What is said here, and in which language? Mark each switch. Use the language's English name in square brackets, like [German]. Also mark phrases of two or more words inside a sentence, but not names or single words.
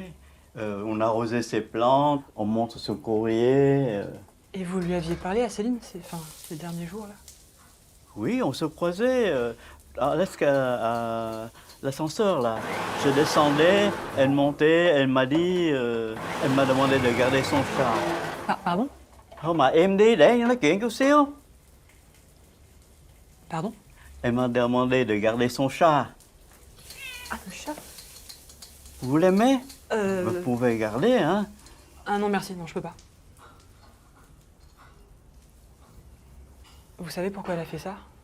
[French] On arrosait ses plantes, on monte son courrier. Et vous lui aviez parlé à Céline ces derniers jours, là? Oui, on se croisait à l'ascenseur, là. Je descendais, elle montait, elle m'a dit... elle m'a demandé de garder son chat. Pardon? [Vietnamese] Oh, mà em đi để anh nói chuyện chút xíu. [French] Pardon? Elle m'a demandé de garder son chat. Ah, le chat? Vous l'aimez? Vous pouvez garder, hein? Ah non, merci, non, je peux pas. Vous savez pourquoi elle a fait ça?